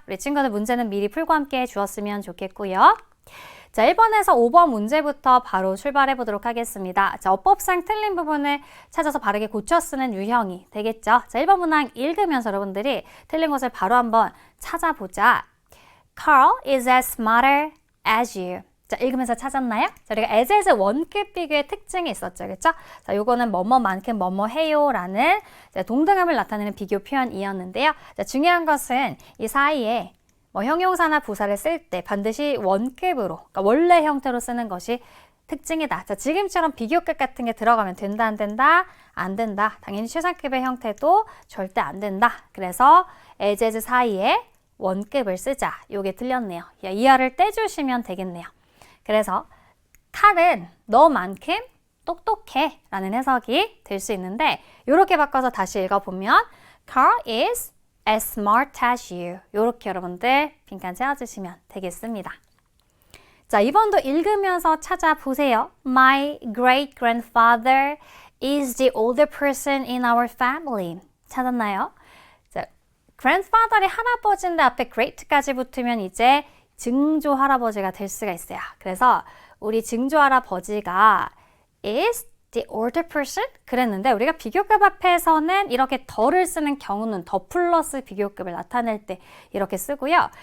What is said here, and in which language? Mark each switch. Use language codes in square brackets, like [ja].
[ko] 우리 친구들 문제는 미리 풀고 함께 주었으면 좋겠고요. 자, 1번에서 5번 문제부터 바로 출발해 보도록 하겠습니다. 자, 어법상 틀린 부분을 찾아서 바르게 고쳐 쓰는 유형이 되겠죠. 자, 1번 문항 읽으면서 여러분들이 틀린 것을 바로 한번 찾아보자. [en] Carl is as smarter as you. [ko] 자, 읽으면서 찾았나요? 자, 우리가 as 원급 비교의 특징이 있었죠. 그렇죠? 자, 요거는 뭐뭐만큼 뭐뭐해요 라는 동등함을 나타내는 비교 표현이었는데요. 자, 중요한 것은 이 사이에 형용사나 부사를 쓸 때 반드시 원급으로, 그러니까 원래 형태로 쓰는 것이 특징이다. 자, 지금처럼 비교급 같은 게 들어가면 된다, 안 된다? 안 된다. 당연히 최상급의 형태도 절대 안 된다. 그래서 as 사이에 원급을 쓰자. 요게 틀렸네요. 이하를 떼주시면 되겠네요. 그래서 칼은 너만큼 똑똑해 라는 해석이 될 수 있는데 이렇게 바꿔서 다시 읽어보면 [en] Carl is as smart as you. [ko] 이렇게 여러분들 빈칸 채워주시면 되겠습니다. 자, 이번도 읽으면서 찾아보세요. [en] My great-grandfather is the older person in our family. [ko] 찾았나요? 자, grandfather이 할아버지인데 앞에 great까지 붙으면 이제 증조 할아버지가 될 수가 있어요. 그래서 우리 증조 할아버지가 [en] is the older person? [ko] 그랬는데 우리가 비교급 앞에서는 이렇게 더를 쓰는 경우는 더 플러스 비교급을 나타낼 때 이렇게 쓰고요.